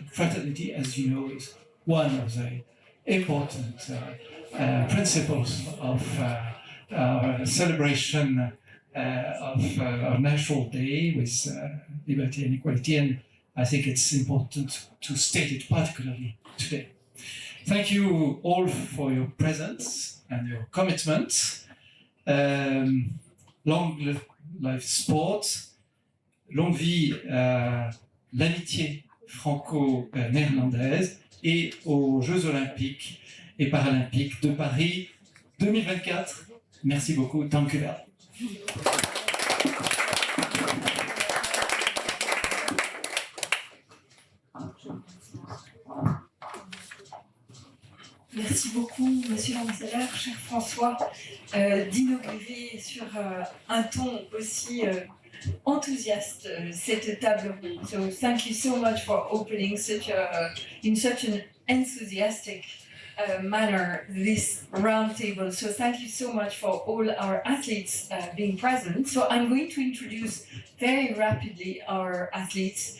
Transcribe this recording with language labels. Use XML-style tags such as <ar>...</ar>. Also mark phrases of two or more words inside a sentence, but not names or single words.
<en>Fraternity, as you know, is one of the important principles of our celebration of our National Day with liberty and equality, and I think it's important to state it particularly today. Thank you all for your presence and your commitment. Long life sport,</en> <fr>longue vie l'amitié franco-néerlandaise et aux Jeux Olympiques et Paralympiques de Paris 2024. Merci beaucoup.</fr> <nl>Dank u wel.</nl> <fr>Merci beaucoup, Monsieur l'ambassadeur, cher François, d'inaugurer sur un ton aussi enthousiaste cette table ronde.</fr> <en>So thank you so much for opening in such an enthusiastic manner this round table. So thank you so much for all our athletes being present. So I'm going to introduce very rapidly our athletes.</en>